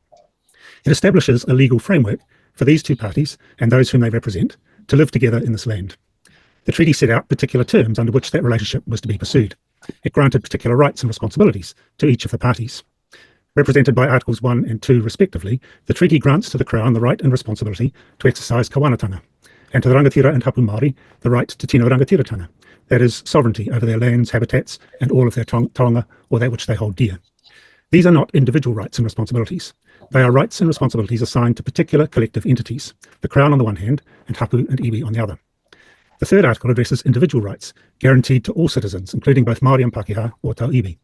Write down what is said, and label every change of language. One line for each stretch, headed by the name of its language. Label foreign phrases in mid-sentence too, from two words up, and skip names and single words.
English: It establishes a legal framework for these 2 parties and those whom they represent to live together in this land. The treaty set out particular terms under which that relationship was to be pursued. It granted particular rights and responsibilities to each of the parties. Represented by Articles 1 and 2 respectively, the treaty grants to the Crown the right and responsibility to exercise kawanatanga, and to the rangatira and hapu Māori the right to
Māori: tino rangatiratanga,
English: that is, sovereignty over their lands, habitats, and all of their taonga or that which they hold dear. These are not individual rights and responsibilities. They are rights and responsibilities assigned to particular collective entities, the Crown on the one hand and hapu and iwi on the other. The third article addresses individual rights guaranteed to all citizens, including both Māori and Pākehā or
Māori: Tau iwi.